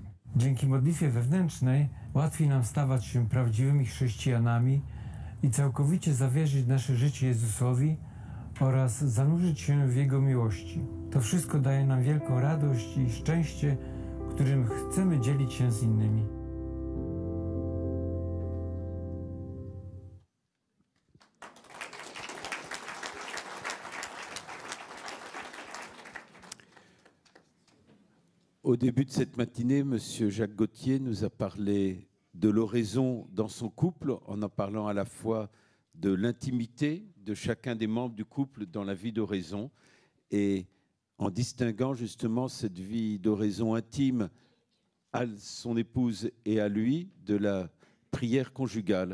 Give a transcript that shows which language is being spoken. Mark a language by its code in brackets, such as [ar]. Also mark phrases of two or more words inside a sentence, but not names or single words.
[pl] Dzięki modlitwie wewnętrznej łatwiej nam stawać się prawdziwymi chrześcijanami i całkowicie zawierzyć nasze życie Jezusowi oraz zanurzyć się w Jego miłości. To wszystko daje nam wielką radość i szczęście, którym chcemy dzielić się z innymi. [fr] Au début de cette matinée, M. Jacques Gauthier nous a parlé de l'oraison dans son couple, en parlant à la fois de l'intimité de chacun des membres du couple dans la vie d'oraison et en distinguant justement cette vie d'oraison intime à son épouse et à lui de la prière conjugale.